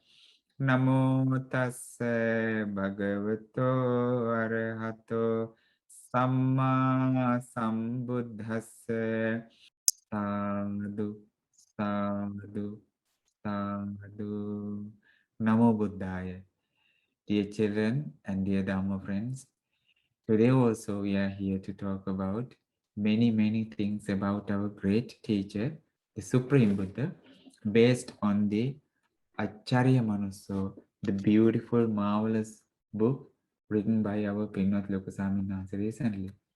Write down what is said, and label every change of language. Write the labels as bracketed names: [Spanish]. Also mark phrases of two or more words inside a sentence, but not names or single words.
[Pali] Namo tassa bhagavato arahato samma sambuddhassa. Sadhu, sadhu, sadhu. Namo Buddhaya. [English] Dear children and dear Dhamma friends, today also we are here to talk about many things about our great teacher, the Supreme Buddha, based on the Acharya Manusso, the beautiful, marvelous book written by our Pinnath Lokasamy Nasa recently.